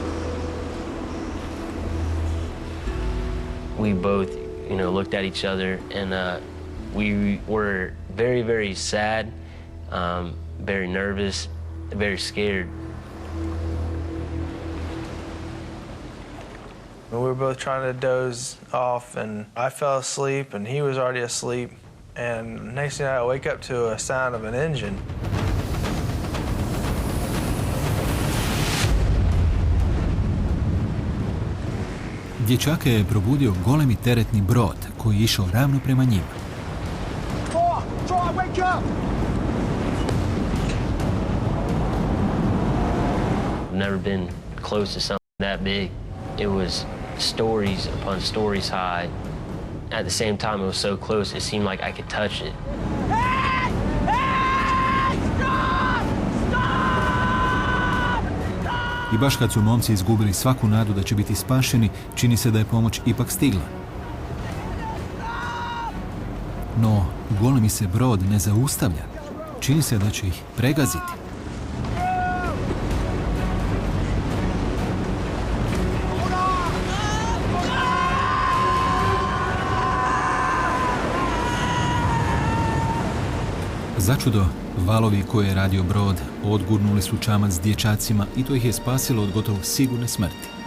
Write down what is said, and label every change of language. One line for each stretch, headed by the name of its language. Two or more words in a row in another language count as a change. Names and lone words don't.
English: We both, looked at each other and we were very, very sad, very nervous, very scared. We were both trying to doze off, and I fell asleep, and he was already asleep. And next thing I wake up to a sound of an engine.
Croatian: Dječake je probudio golemi teretni brod koji je išao ravno prema njima.
English: Troy, wake up! I've never been close to something that big. It was stories upon stories high. At the same time, it was so close, it seemed like I could touch it. Hey! Hey! Stop! Stop!
Croatian: I baš kad su momci izgubili svaku nadu da će biti spašeni, čini se da je pomoć ipak stigla. No, golemi se brod ne zaustavlja. Čini se da će ih pregaziti. Začudo, valovi koje je radio brod odgurnuli su čamac s dječacima i to ih je spasilo od gotovo sigurne smrti.